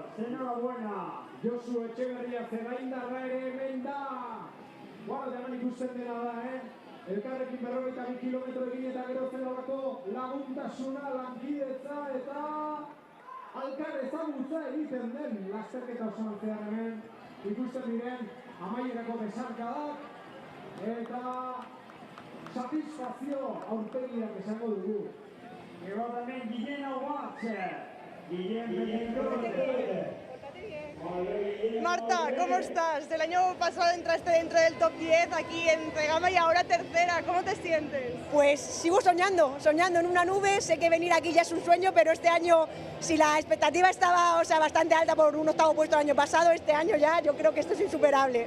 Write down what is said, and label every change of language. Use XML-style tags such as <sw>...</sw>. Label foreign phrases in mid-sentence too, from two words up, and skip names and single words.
<es>Enhorabuena.</es> <eu>Josu Etxeberria Zegaindarra ere hemen da. Guardatean ikusten dena da, Elkarrekin 42 kilometro egin eta gero zelorako laguntasuna, lankidetza eta alkar ezagutza egiten den lasterketa osoan zehar hemen ikusten diren amaierako besarkadak eta satisfazio aurpegiak esango dugu.</eu> <es>Llegó también Guillén Aguache. Guillén Marta, ¿cómo estás? El año pasado entraste dentro del top 10 aquí en Zegama y ahora tercera. ¿Cómo te sientes? Pues sigo soñando en una nube. Sé que venir aquí ya es un sueño, pero este año, si la expectativa estaba bastante alta por un 8º puesto el año pasado, este año ya yo creo que esto es insuperable.</es>